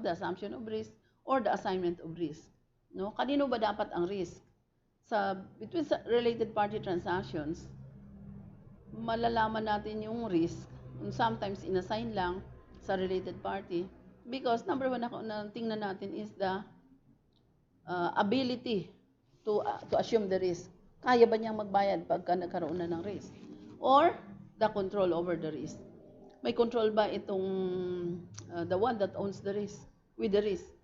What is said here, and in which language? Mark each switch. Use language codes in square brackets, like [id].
[en] The assumption of risk or the assignment of risk. No? [tl] Kanino ba dapat ang risk? [en] Between related party transactions, [tl] malalaman natin yung [en] risk. Sometimes inassign lang sa related party because number one [tl] na tingnan natin [en] is the ability to assume the risk. [tl] Kaya ba niyang magbayad pagka nagkaroon na ng risk? [en] Or the control over the risk. [tl] May control ba itong [en] the one that owns the risk with the risk?